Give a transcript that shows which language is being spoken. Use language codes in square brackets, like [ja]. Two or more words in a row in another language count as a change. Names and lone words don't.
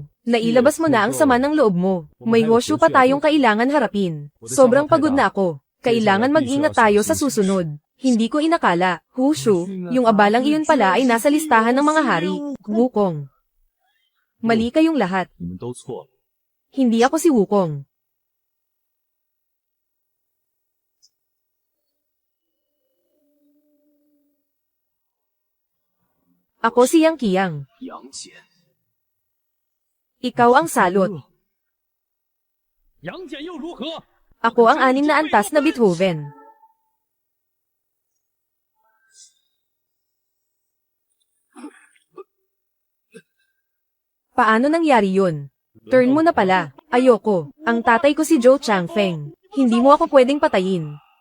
[tl] Nailabas mo na ang sama ng loob mo. May Hoshu pa tayong kailangan harapin. Sobrang pagod na ako. Kailangan mag-ingat tayo sa susunod. Hindi ko inakala, Hushu, yung abalang iyon pala ay nasa listahan ng mga hari. Wukong. Mali kayong lahat. [zh] 你们都错了。 [tl] Hindi ako si Wukong. Ako si Yang Qiang. [zh] 杨戬， [tl] Ikaw ang salot. [zh] 杨戬又如何？ [tl] Ako ang 6 na antas na Beethoven. Paano nangyari yun? Turn mo na pala. Ayoko. Ang tatay ko si Zhou Changfeng. Hindi mo ako pwedeng patayin.